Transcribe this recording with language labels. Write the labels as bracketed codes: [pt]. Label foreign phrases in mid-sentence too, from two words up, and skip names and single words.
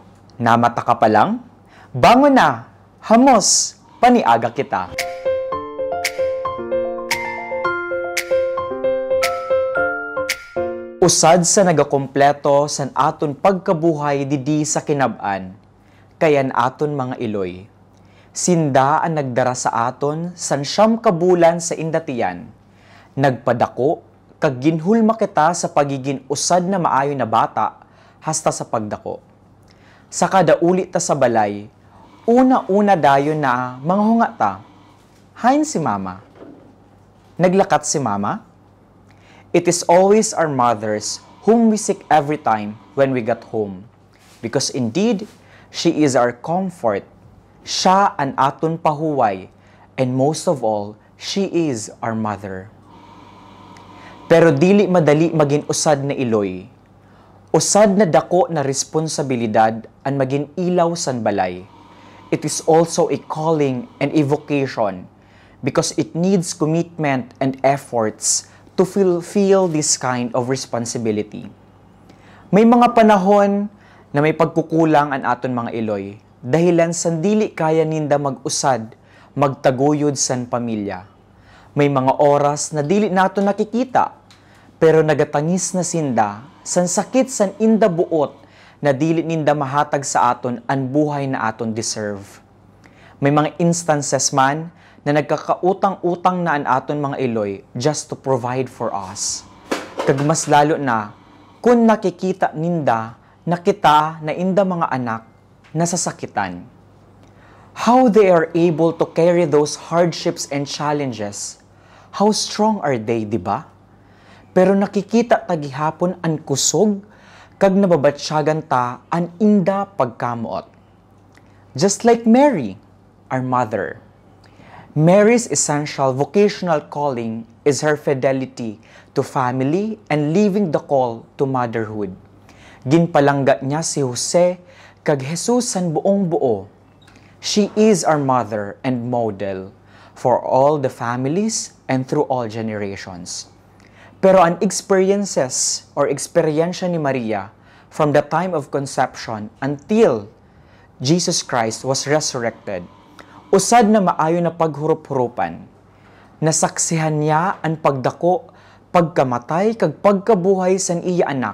[msb] Namata ka pa lang? Bangon na! Hamos! Paniaga kita! Usad sa nagakompleto san aton pagkabuhay didi sa kinab-an, kayan aton mga iloy. Sinda ang nagdara sa aton san siyam kabulan sa indatiyan. Nagpadako, kag ginhulma kita sa pagiging usad na maayo na bata, hasta sa pagdako. Sa kada ulit ta sa balay, una-una dayon na mga hungata. Hain si mama. Naglakat si mama? [en] It is always our mothers whom we seek every time when we get home. Because indeed, she is our comfort. [msb] Siya ang aton pahuway. [en] And most of all, she is our mother. [msb] Pero dili madali maging usad na iloy. Usad na dako na responsibilidad ang maging ilaw san balay. [en] It is also a calling and a vocation because it needs commitment and efforts to fulfill this kind of responsibility. [msb] May mga panahon na may pagkukulang ang aton mga iloy dahilan san dili kaya ninda mag-usad, magtaguyod san pamilya. May mga oras na dili nato nakikita pero nagatangis na sinda san sakit san inda buot na dili ninda mahatag sa aton ang buhay na aton deserve. May mga instances man na nagkakautang-utang na ang aton mga iloy [en] just to provide for us. [msb] Kag mas lalo na kung nakikita ninda na kita na inda mga anak nasasakitan. [en] How they are able to carry those hardships and challenges. How strong are they, [tl] di ba? [msb] Pero nakikita tagihapon ang kusog kag nababatsyagan ta ang inda pagkamuot. [en] Just like Mary, our mother. Mary's essential vocational calling is her fidelity to family and living the call to motherhood. [msb] Ginpalangga niya si Jose kag Jesus san buong buo. [en] She is our mother and model for all the families and through all generations. [msb] Pero ang [en] experiences or [msb] eksperyensya ni Maria [en] from the time of conception until Jesus Christ was resurrected, [msb] usad na maayo na paghurup-hurupan. Nasaksihan niya ang pagdako, pagkamatay, kag pagkabuhay san iya anak.